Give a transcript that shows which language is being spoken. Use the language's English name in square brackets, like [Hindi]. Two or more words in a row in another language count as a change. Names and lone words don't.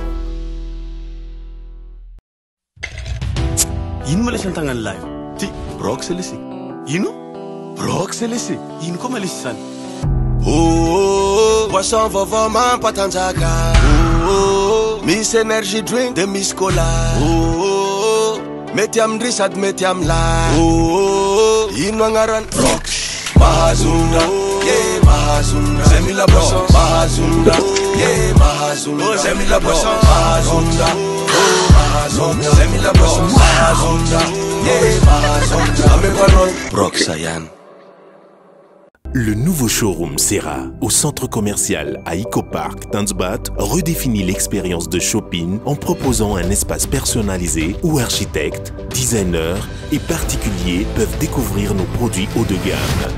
[Malagasy] Ino malesy an-tagnany lahy? Ty, brox lesy. Ino? Brox lesy. Ino koa malesy izany? Boisson vaovao mampatanjaka. Misy [English] energy drink [Malagasy] de misy cola. Mety amindry sady mety amilay. Ino agnarany? Brox. Mahazonda. Mahazonda. Zay mila boisson. Mahazonda. Mahazonda. Zay mila boisson. Mahazonda. Mahazonda. Zay mila boisson. Mahazonda. Mahazonda. Amepanon. Brox Sayan. [French] Le nouveau showroom Serra, au centre commercial à Ecopark Tanzbat, redéfinit l'expérience de shopping en proposant un espace personnalisé où architectes, designers et particuliers peuvent découvrir nos produits haut de gamme.